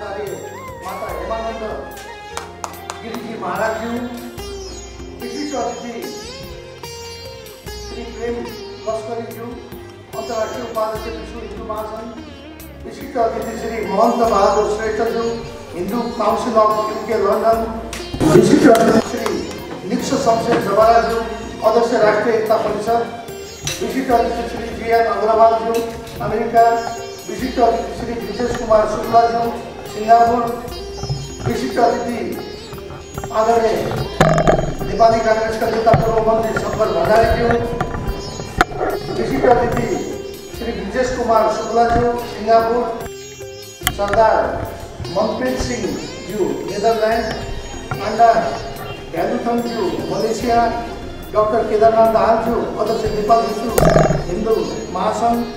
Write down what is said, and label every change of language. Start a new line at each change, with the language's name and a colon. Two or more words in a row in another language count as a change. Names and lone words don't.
Nepali: अन्तर्राष्ट्रिय उपाध्यक्ष विश्व हिन्दू महासङ्घ, विशिष्ट अतिथि श्री महन्त बहादुर श्रेष्ठज्यू,
English: Hindu Council of UK
Nepali: लन्डन, विशिष्ट अतिथि श्री निक्ष शमशेर जवाराज्यू, अध्यक्ष राष्ट्रिय एकता परिषद, विशिष्ट अतिथि श्री जीएन अग्रवालज्यू, अमेरिका, विशिष्ट अतिथि श्री विजेश कुमार शुक्लाज्यू, सिङ्गापुर, विशिष्ट अतिथि आदरणीय नेपाली काङ्ग्रेसका नेता पूर्व मन्त्री शङ्कर भण्डारीज्यू, विशिष्ट अतिथि श्री विजेश कुमार शुक्लाज्यू, सिङ्गापुर, सरदार मनप्रीत सिंहज्यू, नेदरल्यान्ड, अन्ना भ्यालुथङज्यू, मलेसिया, डाक्टर केदारनाथ दाहालज्यू, अध्यक्ष नेपाल विश्व हिन्दू महासङ्घ